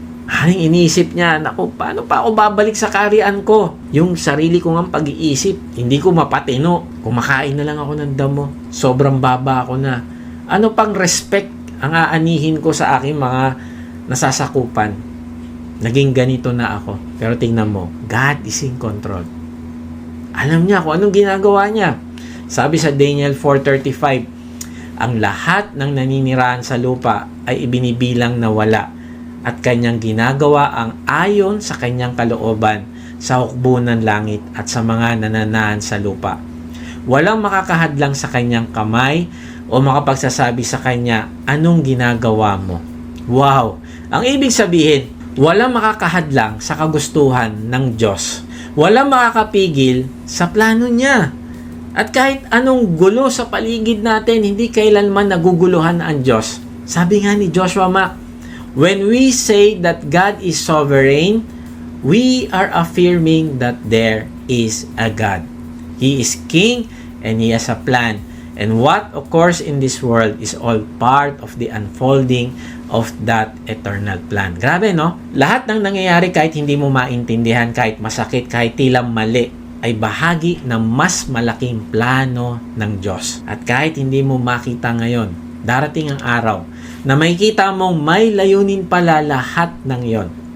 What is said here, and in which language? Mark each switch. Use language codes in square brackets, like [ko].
[tl] Haring iniisip niya, naku, paano pa ako babalik sa kaharian ko? Yung sarili ko ng pag-iisip, hindi ko mapatino. Kumakain na lang ako ng damo. Sobrang baba ako na. Ano pang respect ang aanihin ko sa aking mga nasasakupan? Naging ganito na ako. Pero tingnan mo, [en] God is in control. [tl] Alam niya kung anong ginagawa niya. Sabi sa Daniel 4:35, ang lahat ng naninirahan sa lupa ay ibinibilang na wala at kanyang ginagawa ang ayon sa kanyang kalooban sa hukbo ng langit at sa mga nananahan sa lupa. Walang makakahadlang sa kanyang kamay o makapagsasabi sa kanya, anong ginagawa mo? Wow! Ang ibig sabihin, walang makakahadlang sa kagustuhan ng Diyos. Walang makakapigil sa plano niya. At kahit anong gulo sa paligid natin, hindi kailanman naguguluhan ang Diyos. Sabi nga ni [en] Joshua Mack, when we say that God is sovereign, we are affirming that there is a God. He is King and He has a plan. And what occurs in this world is all part of the unfolding of that eternal plan. [tl] Grabe, no? Lahat ng nangyayari kahit hindi mo maintindihan, kahit masakit, kahit tila mali, ay bahagi ng mas malaking plano ng Diyos. At kahit hindi mo makita ngayon, darating ang araw na makikita mong may layunin pala lahat ng yon.